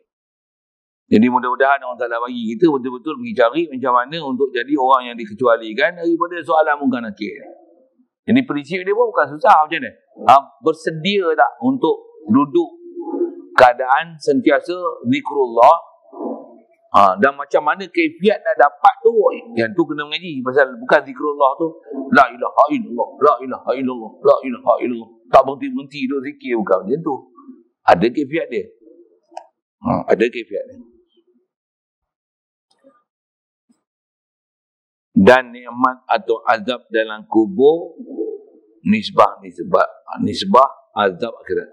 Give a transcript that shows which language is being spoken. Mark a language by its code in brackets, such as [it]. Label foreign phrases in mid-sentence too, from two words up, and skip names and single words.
[ms] Jadi mudah-mudahan Allah Ta'ala bagi kita betul-betul pergi cari macam mana untuk jadi orang yang dikecualikan daripada soalan mungkar nakir. Jadi prinsip dia pun bukan susah macam mana. Bersedia tak untuk duduk keadaan sentiasa zikrullah, Dan macam mana kaifiat nak dapat tu, yang tu kena mengaji. Pasal bukan zikrullah tu [ar] لا إله إلا الله, لا إله إلا الله, لا إله إلا الله, [ms] tak berhenti-berhenti tu zikir, bukan macam tu. Ada kaifiat dia. Ada kaifiat dia. Dan nikmat atau azab dalam kubur, nisbah azab akhirat.